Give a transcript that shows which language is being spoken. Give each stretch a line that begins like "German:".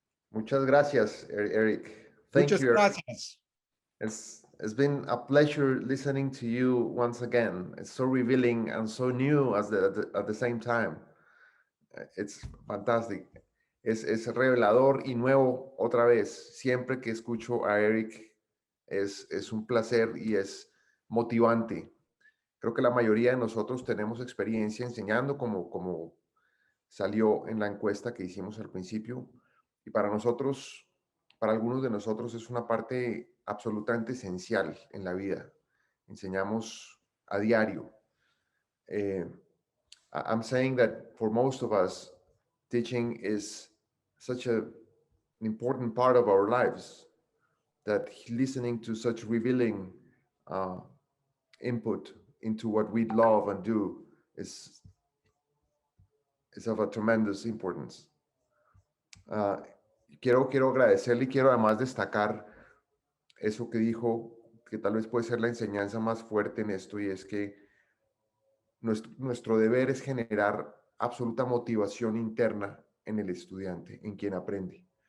Spanish: Muchas gracias, Eric.
English: Thank
Spanish: Muchas
English: you, Eric.
Spanish: gracias.
English: It's been a pleasure listening to you once again. It's so revealing and so new at the same time. It's fantastic.
Spanish: Es revelador y nuevo otra vez. Siempre que escucho a Eric es un placer y es motivante. Creo que la mayoría de nosotros tenemos experiencia enseñando, como salió en la encuesta que hicimos al principio. Y para nosotros, para algunos de nosotros, es una parte absolutamente esencial en la vida. Enseñamos a diario.
English: I'm saying that for most of us, teaching is such an important part of our lives, that listening to such revealing input into what we love and do is of a tremendous importance.
Spanish: Quiero agradecerle y quiero además destacar eso que dijo, que tal vez puede ser la enseñanza más fuerte en esto, y es que nuestro deber es generar absoluta motivación interna en el estudiante, en quien aprende.